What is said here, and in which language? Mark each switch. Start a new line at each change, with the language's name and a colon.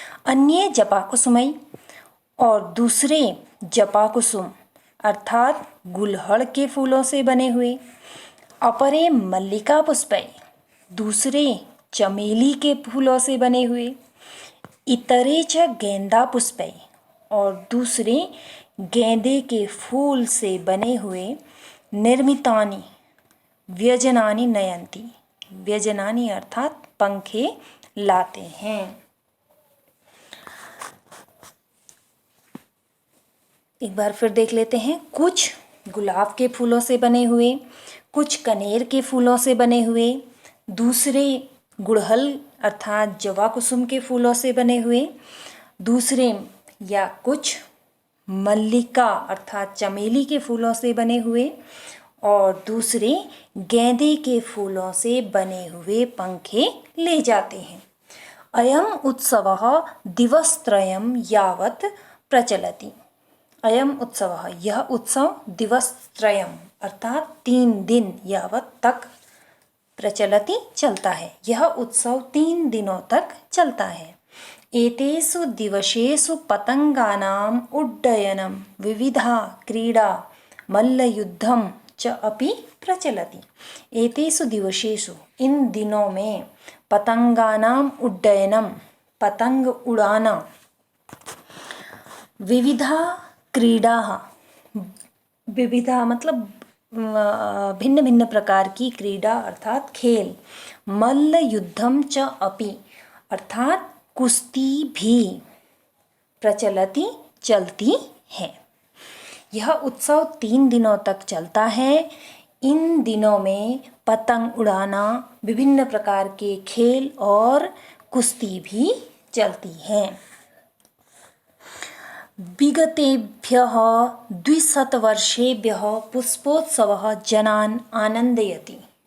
Hindi: अन्य जपाकुसुमई, और दूसरे जपाकुसुम अर्थात गुलहड़ के फूलों से बने हुए। अपरे मल्लिका पुष्पै, दूसरे चमेली के फूलों से बने हुए। इतरे च गेंदा पुष्पै, और दूसरे गेंदे के फूल से बने हुए।
Sanskrit: निर्मितानि व्यजनानि नयन्ति,
Hindi: व्यजनानि अर्थात पंखे लाते हैं। एक बार फिर देख लेते हैं। कुछ गुलाब के फूलों से बने हुए, कुछ कनेर के फूलों से बने हुए, दूसरे गुड़हल अर्थात जवा कुसुम के फूलों से बने हुए, दूसरे या कुछ मल्लिका अर्थात चमेली के फूलों से बने हुए और दूसरे गेंदे के फूलों से बने हुए पंखे ले जाते हैं।
Sanskrit: अयम उत्सवः दिवसत्रयं यावत् प्रचलति।
Hindi: अयम उत्सवः यह उत्सव दिवसत्रयं अर्थात 3 दिन यावत् तक प्रचलति चलता है। यह उत्सव 3 दिनों तक चलता है।
Sanskrit: एतेषु दिवसेषु पतंगानाम् उड्डयनं विविधा क्रीडा मल्लयुद्धं च अपि प्रचलति।
Hindi: एतेषु दिवसेषु इन दिनों में पतंगानाम् उड्डयनं पतंग उड़ाना, विविधा क्रीडा विविधा मतलब भिन्न भिन्न प्रकार की क्रीडा अर्थात खेल, मल्ल युद्धम च अपि अर्थात कुश्ती भी प्रचलति चलती है। यह उत्सव 3 दिनों तक चलता है। इन दिनों में पतंग उड़ाना, विभिन्न प्रकार के खेल और कुश्ती भी चलती है।
Sanskrit: विगतेभ्यः 200 वर्षेभ्यः पुष्पोत्सवः जनान् आनन्दयति।